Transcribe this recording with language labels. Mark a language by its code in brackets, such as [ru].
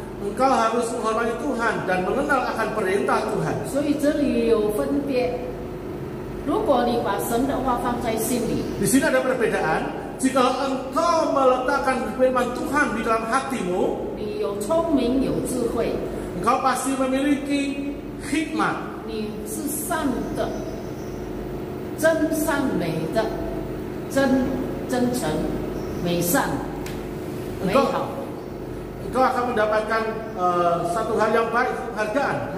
[id] Engkau harus menghormati Tuhan dan mengenal akan perintah Tuhan. [zh] 所以这里有分别。如果你把神的话放在心里， [id] Di sini ada perbedaan. Jika engkau meletakkan firman Tuhan di dalam hatimu, [zh] 你有聪明有智慧， [id] engkau pasti memiliki hikmat. [zh] 你是善的、真善美的、真诚、美善、美好 [id] Engkau akan mendapatkan satu hal yang baik, penghargaan.